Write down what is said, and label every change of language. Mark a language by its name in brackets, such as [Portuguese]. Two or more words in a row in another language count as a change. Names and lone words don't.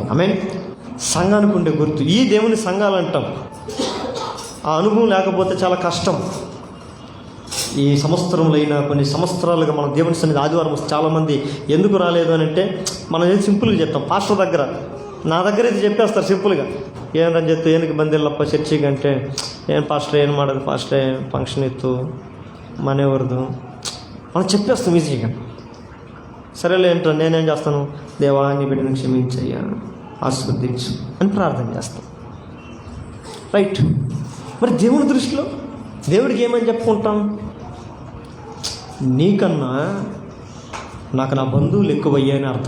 [Telugu] ఆమేన్. సంఘానికి ఉండే గుర్తు. ఈ దేవుని సంఘాలు అంటాం. ఆ అనుభవం లేకపోతే చాలా కష్టం. ఈ సంవత్సరంలో అయినా కొన్ని సంవత్సరాలుగా మన దేవుని సన్నిధి ఆదివారం చాలామంది ఎందుకు రాలేదు అని అంటే మనం ఏది సింపుల్గా చెప్తాం. పాస్టర్ దగ్గర, నా దగ్గర ఇది చెప్పేస్తారు సింపుల్గా. [Kannada] ಏನಂತ చెప్తే ಏನಕ್ಕೆ ಬಂದಿಲ್ಲಪ್ಪ ಚರ್ಚಿಗೆ అంటే ಏನು ಪಾಸ್ಟ್ರೆ ಏನು ಮಾಡೋದು ಪಾಸ್ಟ್ರೆ ಫಂಕ್ಷನ್ ಇತ್ತು ಮನೆಯವ್ರದ್ದು [Telugu] మనం చెప్పేస్తాం ఈజీగా. సరేలే ఏంటో నేనేం చేస్తాను, దేవా నీ బిడ్డను క్షమించయ్యా, ఆశీర్వదించు అని ప్రార్థన చేస్తాం. రైట్. మరి దేవుని దృష్టిలో దేవుడికి ఏమని చెప్పుకుంటాం? నీకన్నా నాకు నా బంధువులు ఎక్కువయ్యా అని అర్థం.